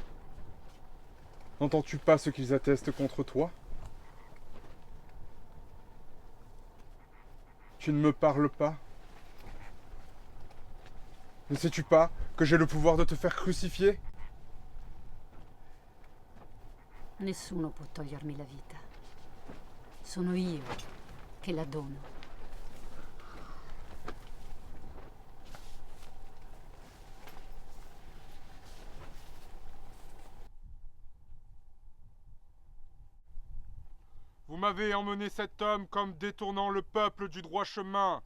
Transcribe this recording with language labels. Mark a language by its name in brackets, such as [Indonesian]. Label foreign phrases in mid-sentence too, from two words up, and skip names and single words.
[French] N'entends-tu pas ce qu'ils attestent contre toi? Tu ne me parles pas? Ne sais-tu pas que j'ai le pouvoir de te faire crucifier? [Italian] Nessuno può togliermi la vita. Sono io che la dono. [French] Vous m'avez emmené cet homme comme détournant le peuple du droit chemin.